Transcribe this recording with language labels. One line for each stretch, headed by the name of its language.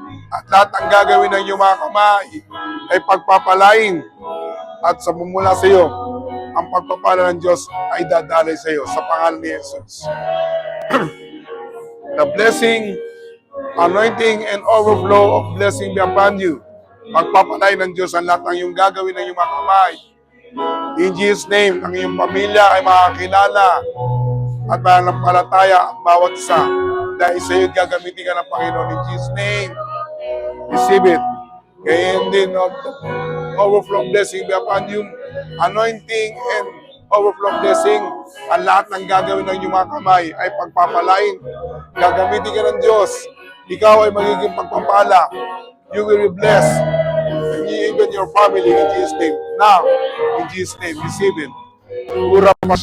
Filipino: At lahat ng gagawin ng iyong mga kamay ay pagpapalain, at sa mumula sa iyo, ang pagpapala ng Diyos ay dadalay sa iyo sa pangalan ni Jesus.
English: The blessing, anointing, and overflow of blessing be upon you.
Filipino: Pagpapalain ng Diyos ang lahat ng iyong gagawin ng iyong mga kamay.
English: In Jesus' name,
Filipino: ang iyong pamilya ay makakilala at mananampalataya ang bawat isa. Dahil sa iyo gagamitin ka ng Panginoon.
English: In Jesus' name, receive it.
Filipino: Kaya din
English: of the overflow blessing be upon you. Anointing and overflow blessing.
Filipino: Ang lahat ng gagawin ng iyong mga kamay ay pagpapalain. Gagamitin ka ng Diyos. Ikaw ay magiging pagpapala.
English: You will be blessed. And even your family in Jesus' name. Now, in Jesus' name, receive it.